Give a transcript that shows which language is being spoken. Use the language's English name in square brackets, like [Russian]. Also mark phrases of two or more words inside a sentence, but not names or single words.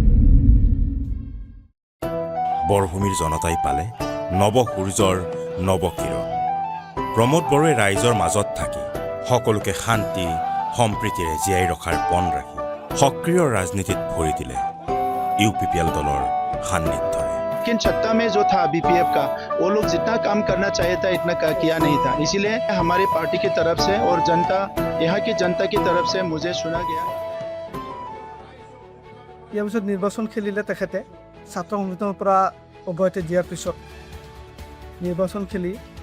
[Assamese] বৰভূমিৰ জনতাই পালে নৱ সূৰ্যৰ নৱকিৰণ প্ৰমোদ বড়োৱে ৰাইজৰ মাজত থাকি সকলোকে শান্তি সম্প্ৰীতিৰে জীয়াই ৰখাৰ পণ ৰাখি সক্ৰিয় ৰাজনীতিত ভৰি দিলে UPPL দলৰ সান্নিধ্যৰে [Hindi] लेकिन छत्ता में जो था बीपीएफ का वो लोग जितना काम करना चाहिए था इतना किया नहीं था इसीलिए हमारी पार्टी की तरफ से और जनता यहाँ की जनता की तरफ से मुझे चुना गया [Assamese] ইয়াৰ পিছত নিৰ্বাচন খেলিলে তেখেতে ছাত্ৰ সংগঠনৰ পৰা অব্যাহতি দিয়াৰ পিছত নিৰ্বাচন খেলি